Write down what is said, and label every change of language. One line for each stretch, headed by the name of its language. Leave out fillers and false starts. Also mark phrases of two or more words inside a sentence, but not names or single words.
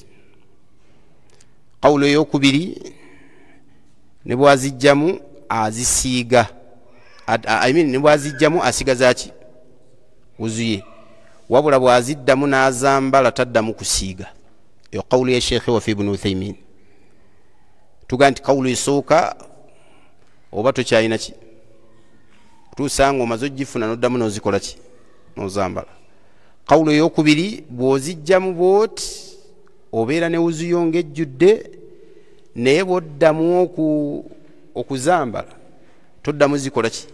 Ganda: Qawlu ey'okubiri, ne bw'azijjamu azisiiga, ne bw'azijjamu asigaza ki? Wuzu ye. Wabula bw'aziddamu n'azambala taddamu kusiiga. Eyo qawlu ya Sheikh wa fi Ibn Uthaymin. Tuga nti qawlu esooka oba tokyalina ki? Tuusanga omaze ogifuna n'oddamu n'ozikola ki? N'ozambala. Qawlu ey'okubiri, bw'ozijjamu bw'oti obeera ne wuzu yo ng'ejjudde naye bw'oddamu okuzambala toddamu zikola ki?